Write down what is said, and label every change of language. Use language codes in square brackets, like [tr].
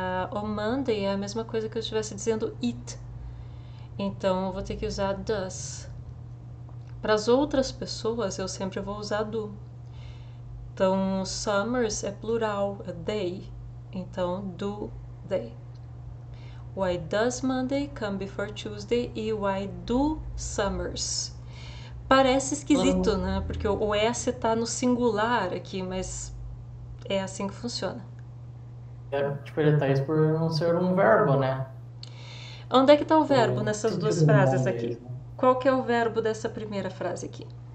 [pt] O Monday é a mesma coisa que eu estivesse dizendo it. Então, eu vou ter que usar does. Para as outras pessoas, eu sempre vou usar do. Então, summers é plural, é they. Então, [en] do they. Why does Monday come before Tuesday? [pt] E [en] why do summers? [pt] Parece esquisito, né? Porque o S tá no singular aqui, mas é assim que funciona. Tipo, ele tá isso por não ser um verbo, né? Onde é que tá o verbo O nessas duas sentido do frases aqui? Mondays, né? Qual que é o verbo dessa primeira frase aqui?